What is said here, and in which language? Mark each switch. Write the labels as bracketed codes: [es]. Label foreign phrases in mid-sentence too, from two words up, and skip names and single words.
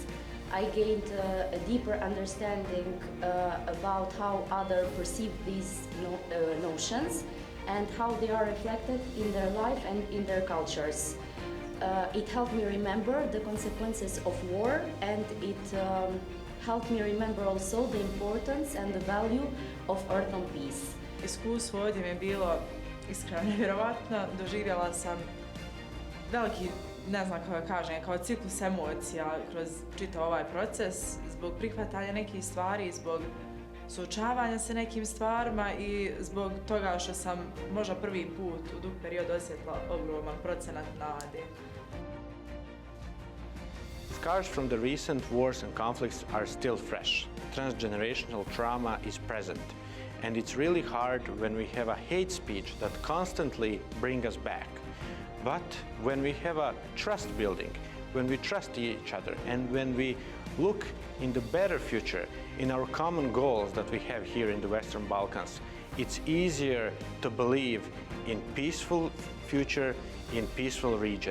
[en] I gained a deeper understanding about how others perceive these notions and how they are reflected in their life and in their cultures. It helped me remember the consequences of war, and it helped me remember also the importance and the value of earth and peace. [bs] Iskustvo ovdje mi je bilo iskreno nevjerovatno. Doživjela sam veliki, ne znam kako kažem, kao ciklus emocija kroz čitav ovaj proces, zbog prihvatanja nekih stvari, zbog suočavanja sa nekim stvarima i zbog toga što sam možda prvi put u dug period osjetila ogroman procenat nade. [en] Scars from the recent wars and conflicts are still fresh. Transgenerational trauma is present. And it's really hard when we have a hate speech that constantly brings us back. But when we have a trust building, when we trust each other, and when we look in the better future, in our common goals that we have here in the Western Balkans, it's easier to believe in peaceful future, in peaceful region.